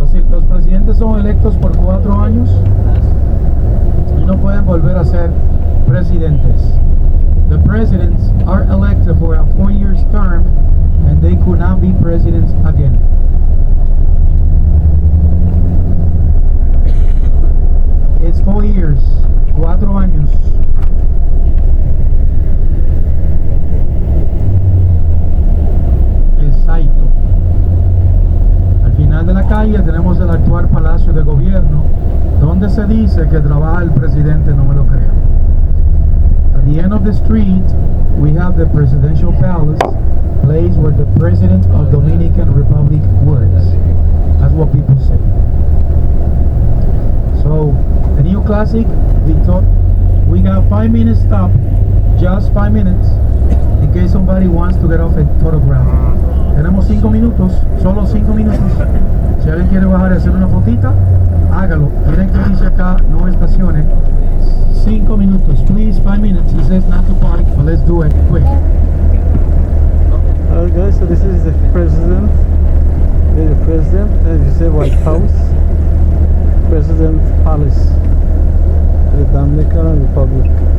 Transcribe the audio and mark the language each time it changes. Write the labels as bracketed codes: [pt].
[es] Los presidentes son electos por 4 años y no pueden volver a ser presidentes. [en] The presidents are elected for a 4-year term and they could not be presidents again. It's 4 years, [es] 4 años. Exacto. Al final de la calle tenemos el actual Palacio de Gobierno, donde se dice que trabaja el presidente, no me lo crean. [en] At the end of the street, we have the Presidential Palace, place where the President of Dominican Republic works. That's what people say. So, the new classic, Victor, we got 5 minutes stop, just 5 minutes, in case somebody wants to get off a photograph. [es] Tenemos 5 minutos, solo 5 minutos. Si alguien quiere bajar y hacer una fotita, hágalo. Miren que dice acá, no estacione. 5 minutos, [en] please, 5 minutes. It says not to park, but let's do it quick. Alright guys, so this is the president. The president, as you say, White House. President Palace. The Dominican Republic.